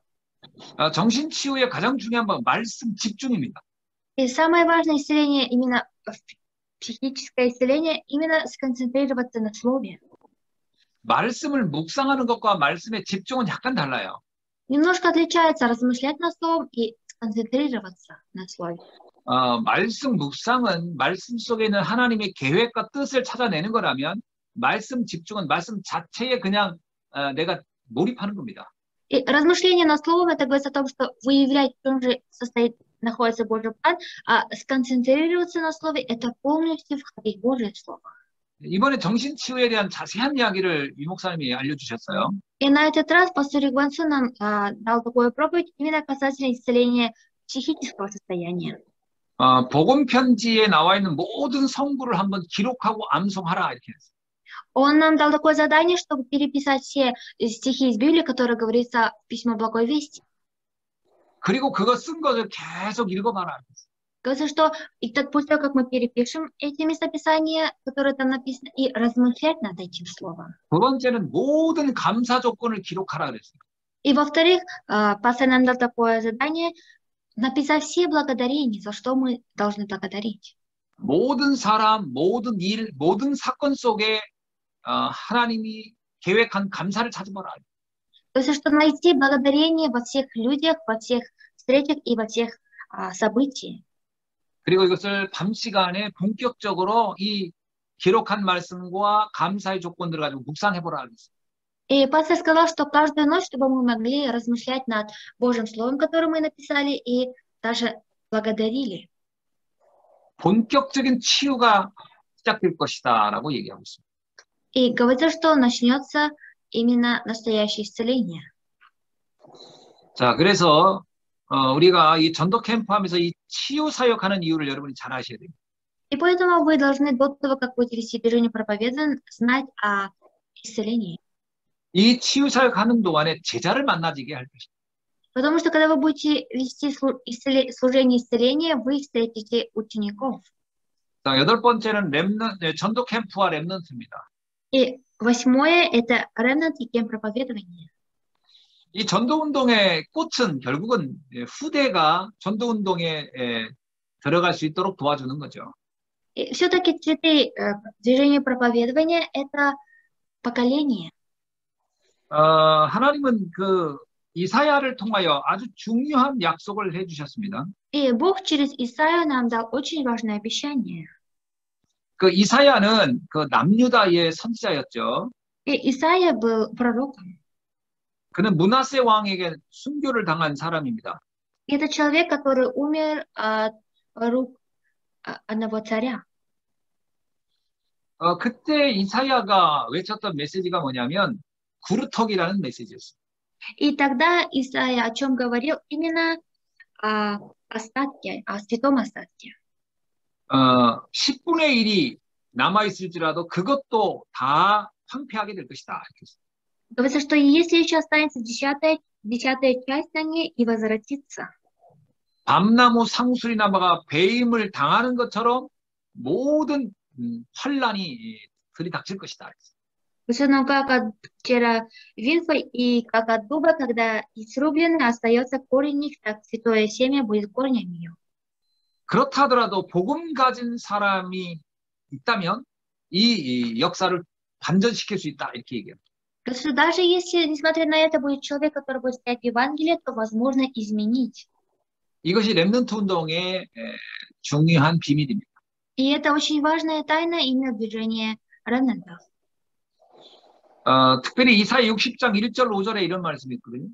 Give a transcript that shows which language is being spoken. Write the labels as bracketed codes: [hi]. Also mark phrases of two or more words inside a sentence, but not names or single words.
[ko] 정신 치유의 가장 중요한 건 말씀 집중입니다. [ru] И самое важное исцеление, именно психическое исцеление, именно сконцентрироваться на слове. [ko] 말씀을 묵상하는 것과 말씀에 집중은 약간 달라요. [ru] Немножко отличается размышлять над словом и сконцентрироваться на слове. [ko] 말씀 묵상은 말씀 속에 있는 하나님의 계획과 뜻을 찾아내는 거라면 말씀 집중은 말씀 자체에 그냥 내가 몰입하는 겁니다. [ru] И размышление над словом, это говорит о том, что выявлять, в чем же находится Божий план, а сконцентрироваться на слове, это полностью входить в Божье Слово. [ko] 이번에 정신치유에 대한 자세한 이야기를 유 목사님이 알려주셨어요. [ru] И на этот раз пастор Игвансу нам дал такую проповедь именно касательно исцеления психического состояния. [ko] 복음 편지에 나와 있는 모든 성구를 한번 기록하고 암송하라 이렇게 했어요. [ru] Он нам дал такое задание, чтобы переписать все стихи из Библии, которые говорится в письме Благой Вести. [ko] 그리고 그거 쓴 것을 계속 읽어봐라. [ru] Говорится, что и так после того, как мы перепишем эти местописания, которые там написаны, и размышлять над этим словом. [ko] 두 번째는 모든 감사 조건을 기록하라 그랬어요. [ru] И во-вторых, пастор нам дал такое задание, написать все благодарения, за что мы должны благодарить. [ko] 모든 사람, 모든 일, 모든 사건 속에 하나님이 계획한 감사를 찾아보라. [ru] То есть, что найти благодарение во всех людях, во всех встречах и во всех событиях. [ko] 그리고 이것을 밤 시간에 본격적으로 이 기록한 말씀과 감사의 조건들을 가지고 묵상해보라 그랬어요. [ru] И пастор сказал, что каждую ночь, чтобы мы могли размышлять над Божьим Словом, которое мы написали, и даже благодарили. [ko] 본격적인 치유가 시작될 것이다 라고 얘기하고 있습니다. [ru] И говорится, что начнется именно настоящее исцеление. [ko] 자, 그래서 우리가 이 전도 캠프 하면서 이 치유 사역하는 이유를 여러분이 잘 아셔야 됩니다. [ru] И поэтому вы должны до того, как будете вести движение проповедования, знать о исцелении. [ko] 이 치유 사역하는 동안에 제자를 만나지게 할 것입니다. [ru] Потому что когда вы будете вести служение исцеления, вы встретите учеников. [ko] 자, 8번째는 전도 캠프와 렘넌트입니다. [ru] И 8 это ремнант и кем проповедования. [ko] 이 전도운동의 꽃은 결국은 후대가 전도운동에 들어갈 수 있도록 도와주는 거죠. [ru] И все-таки цветы движения проповедования это поколение. [ko] 하나님은 그 이사야를 통하여 아주 중요한 약속을 해주셨습니다. [ru] И Бог через Исаию нам дал очень важное обещание. [ko] 그 이사야는 그 남유다의 선지자였죠. [ru] И Исаия был пророком. [ko] 그는 므낫세 왕에게 순교를 당한 사람입니다. [ru] И это человек, который умер от рук одного царя. [ko] 그때 이사야가 외쳤던 메시지가 뭐냐면 구루터기라는 메시지였어요. [ru] И тогда Исаия о чем говорил? Именно о остатке, о святом остатке. [ko] 10분의 1이 남아있을지라도 그것도 다 황폐하게 될 것이다. 이렇게 했어요. [ru] Говорится, что если еще останется десятая часть на ней и возвратится. [ko] 밤나무 상수리나무가 배임을 당하는 것처럼 모든 환란이 들이닥칠 것이다. [ru] Совершенно как от винфа и как от дуба, когда и срублено остается корень их, так святое семя будет корнем ее. [ko] 그렇다 하더라도 복음 가진 사람이 있다면 이 역사를 반전시킬 수 있다. 이렇게 얘기해요. [ru] Потому что даже если, несмотря на это, будет человек, который будет стоять в Евангелии, то возможно изменить. [ko] 이것이 렘넌트 운동의 중요한 비밀입니다. [ru] И это очень важная тайна именно движения ремнантов. [ko] 특별히 이사야 60장 1절 5절에 이런 말씀이 있거든요.